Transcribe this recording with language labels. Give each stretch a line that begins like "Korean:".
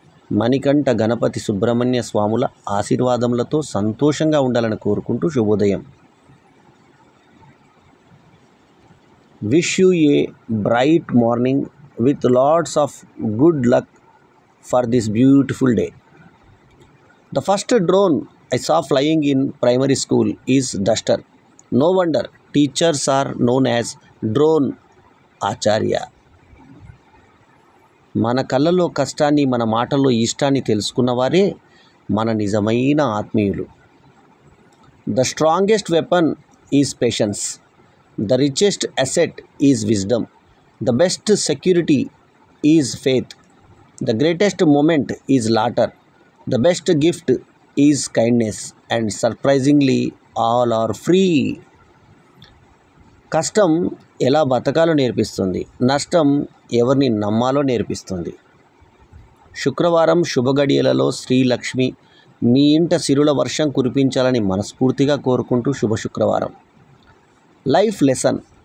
Telugu: మణికంఠ గణపతి సుబ్రహ్మణ్య స్వాముల ఆశీర్వాదములతో సంతోషంగా ఉండాలని కోరుకుంటూ శుభోదయం.
English: Wish you a bright morning with lots of good luck for this beautiful day. The first drone I saw flying in primary school is duster. No wonder teachers are known as drone acharya.
Telugu: మన కళ్ళలో కష్టాన్ని, మన మాటల్లో ఇష్టాన్ని తెలుసుకున్నవారే మన నిజమైన ఆత్మీయులు.
English: The strongest weapon is patience. The richest asset is wisdom. The best security is faith. The greatest moment is laughter. The best gift is kindness, and surprisingly all are free.
Telugu: కష్టం ఎలా బతకాలో నేర్పిస్తుంది, నష్టం ఎవరిని నమ్మాలో నేర్పిస్తుంది. శుక్రవారం శుభగడియలలో శ్రీలక్ష్మి మీ ఇంట సిరుల వర్షం కురిపించాలని మనస్ఫూర్తిగా కోరుకుంటూ శుభ శుక్రవారం.
English: Life lesson.